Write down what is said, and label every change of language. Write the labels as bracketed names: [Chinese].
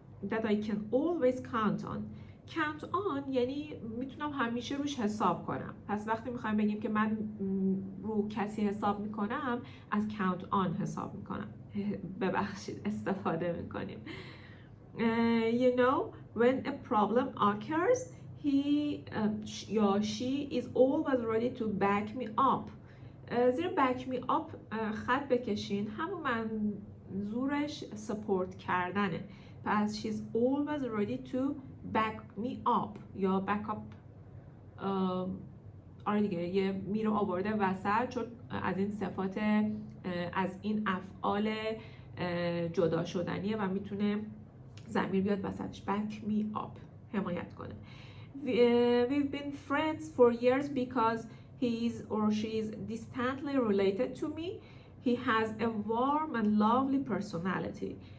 [English] That I can always count on. [Persian] count on یعنی میتونم همیشه روش حساب کنم. پس وقتی میخوایم بگیم که من رو کسی حساب میکنم، از count on حساب میکنم. ببخشید استفاده میکنیم. [English] You know, when a problem occurs, he یا she is always ready to back me up. [Persian] زیر back me up خط بکشین. همون منظورش support کردنه. [English] پس she's always ready to back me up یا back up. [Persian] آره دیگه یه می رو آورده وسط، چون از این صفات، از این افعال جدا شدنیه و میتونه ضمیر بیاد وسطش. [English] back me up [Persian] حمایت کنه. [English] We've been friends for years because he is or she is distantly related to me. He has a warm and lovely personality.